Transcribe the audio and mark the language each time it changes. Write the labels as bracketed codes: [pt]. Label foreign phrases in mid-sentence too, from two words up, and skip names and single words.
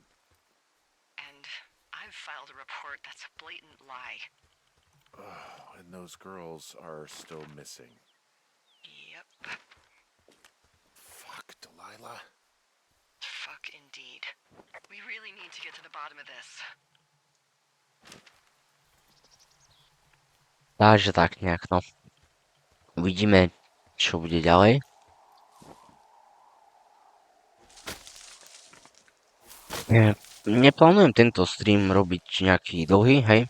[en] And I've filed a report that's a blatant lie. And those girls are still missing. Yep. Fuck, Delilah. Fuck indeed. We really need to get to the bottom of this. [sk] Takže tak nejak, no. Uvidíme, čo bude ďalej. Neplánujem tento stream robiť nejaký dlhý, hej.